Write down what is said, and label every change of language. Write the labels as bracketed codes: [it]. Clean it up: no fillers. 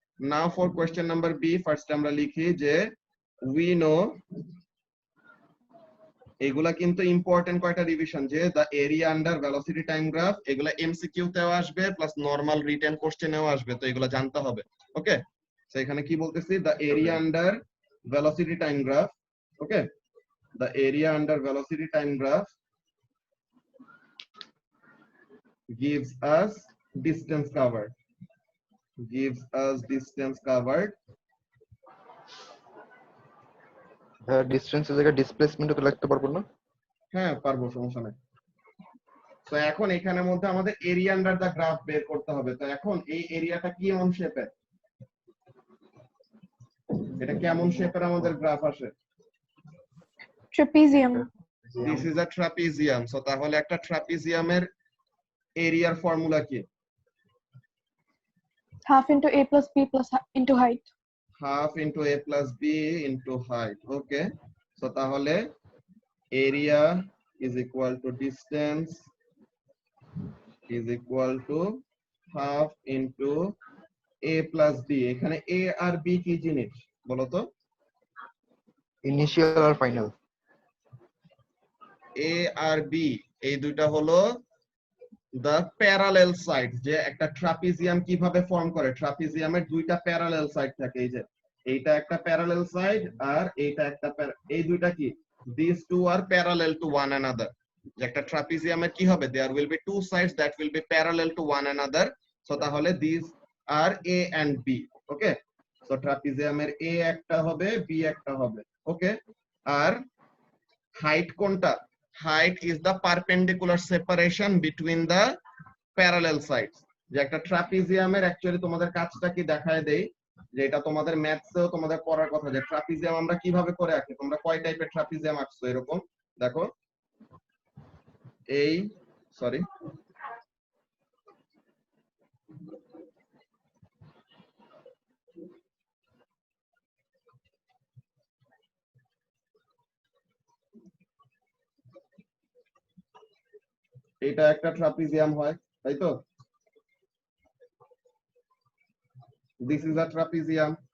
[en] now for question number B, [bn] ফার্স্টে আমরা লিখি যে [en] we know, [bn] এগুলা কিন্তু ইম্পর্টেন্ট কয়টা রিভিশন, যে দা area under velocity time graph, এগুলা এমসিকিউ তেও আসবে প্লাস নরমাল রিটেন কোশ্চেনেও আসবে, তো এগুলা জানতে হবে ওকে। সো এখানে কি বলতেছি, দা area under velocity time graph okay, [en] the area under velocity time graph gives us distance covered, [bn] gives us distance covered। ভাইয়া ডিসটেন্সের জায়গায় ডিসপ্লেসমেন্ট তো লিখতে পারবো না? হ্যাঁ পারবো, সমস্যা নেই। তো এখন এখানের মধ্যে আমাদের এরিয়া আন্ডার দা গ্রাফ বের করতে হবে। তো এখন এই এরিয়াটা কি এমন শেপের, এটা কেমন শেপের আমাদের গ্রাফ আসে, [en] Trapezium. This is a trapezium. [bn] So তাহলে একটা ট্রাপিজিয়ামের এরিয়ার ফর্মুলা কি, [en] Half into a plus b plus into height. half into a plus b into height okay। so তাহলে area is equal to distance is equal to half into a plus b। [bn] এখানে a আর b কি জিনিস বলো তো, initial আর final. a আর b এই দুইটা হলো the parallel side, যে একটা ট্রাপিজিয়াম কিভাবে ফর্ম করে, ট্রাপিজিয়ামের দুইটা প্যারালাল সাইড থাকে, এই যে এইটা একটা প্যারালাল সাইড আর এইটা একটা, এই দুইটা কি [en] these two are parallel to one another। [bn] যে একটা ট্রাপিজিয়ামের কি হবে, [en] there will be two sides that will be parallel to one another। so তাহলে these are a and b okay। [bn] so ট্রাপিজিয়ামের a একটা হবে b একটা হবে okay। আর হাইট কোনটা, [en] height is the perpendicular separation between the parallel sides। [bn] যে একটা ট্রাপিজিয়ামের actually তোমাদের কাজটা কি দেখায় দেই, যে এটা তোমাদের ম্যাথসেও তোমাদের পড়ার কথা, যে ট্রাপিজিয়াম আমরা কিভাবে করে আঁকি, তোমরা কয় টাইপের ট্রাপিজিয়াম আঁকছো এরকম দেখো, এই সরি এটা একটা ট্রাপিজিয়াম হয় তাই তো, [en] This is a trapezium.